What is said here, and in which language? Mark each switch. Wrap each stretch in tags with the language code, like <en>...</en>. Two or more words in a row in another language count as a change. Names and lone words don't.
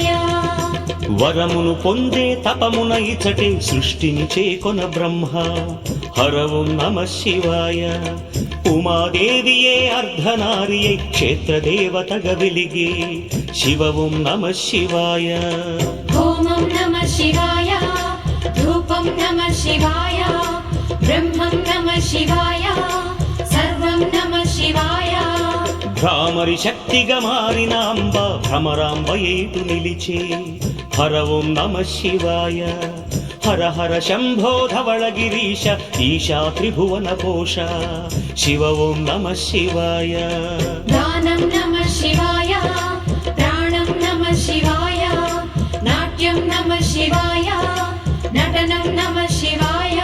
<te>వరమును పొందే తపమున ఇచటే సృష్టిని చేకొన బ్రహ్మ</te> <sa>హర ఓం నమః శివాయ</sa> <te>ఉమాదేవియే అర్ధనారియై క్షేత్రదేవతగ వెలిగే</te> <sa>శివ ఓం నమః శివాయ होमं नमः शिवाय धूपं नमः शिवाय ब्रह्मं नमः शिवाय सर्वं नमः शिवाय</sa> <te>భ్రామరి శక్తిగా మారిన అంబ భ్రమరాంబయేటు నిలిచే</te> <sa>హర ఓం నమః శివాయ</sa> <te>హర హర శంభో ధవళగిరీశ ఈశా త్రిభువన పోష</te> <sa>శివ ఓం నమః శివాయ गानं नमः शिवाय प्राणं नमः शिवाय नाट्यं नमः शिवाय नटनं नमः शिवाय</sa>